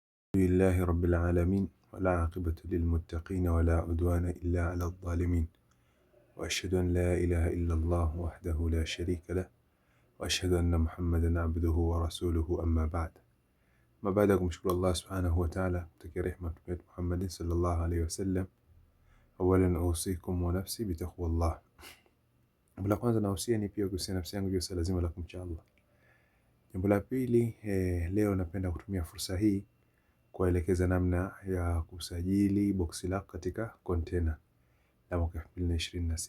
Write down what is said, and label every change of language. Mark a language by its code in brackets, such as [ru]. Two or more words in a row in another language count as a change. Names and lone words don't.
[ar] لله رب العالمين ولا عاقبة للمتقين ولا عدوان إلا على الظالمين وأشهد أن لا إله إلا الله وحده لا شريك له وأشهد أن محمدا عبده ورسوله أما بعد. [sw] ما baada ya kumshukuru Allah [ar] سبحانه وتعالى, [sw] mtakia rehema Mtume Muhammad [ar] صلى الله عليه وسلم, أولا أوصيكم ونفسي بتقوى الله. [sw] Jambo la kwanza nahusia ni pia kuhusiana nafsi yangu juu ya lazima la kumcha Allah. Jambo la pili, leo napenda kutumia fursa hii kuelekeza namna ya kusajili boksi lako katika container la mwaka 2026.